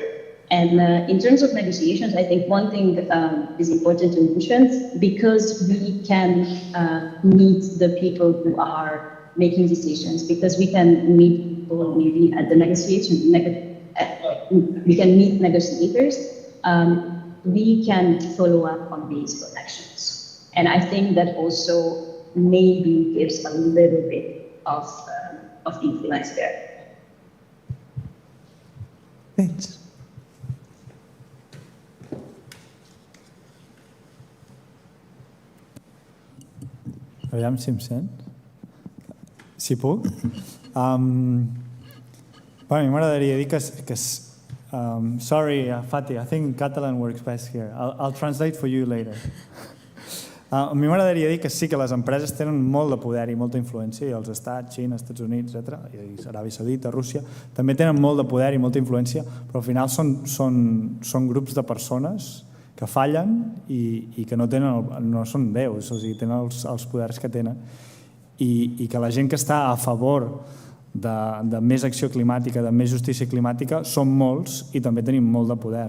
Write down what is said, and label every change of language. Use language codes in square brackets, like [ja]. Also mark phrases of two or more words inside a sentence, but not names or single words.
[en] And in terms of negotiations, I think one thing is important to mention, because we can meet the people who are making decisions, because we can meet people maybe at the negotiation, we can meet negotiators, we can follow up on these connections. And I think that also maybe gives a little bit of influence there. Thanks. [ca] Aviam si em sent. Si puc. A mi m'agradaria dir que [en] sorry, Fatih, I think Catalan works best here. I'll translate for you later. [ca] A mi m'agradaria dir que sí que les empreses tenen molt de poder i molta influència, i els estats, Xina, Estats Units, etc., i Aràbia Saudita, Rússia, també tenen molt de poder i molta influència, però al final són grups de persones que fallen i que no són déus, o sigui, tenen els poders que tenen, i que la gent que està a favor de més acció climàtica, de més justícia climàtica, són molts i també tenim molt de poder.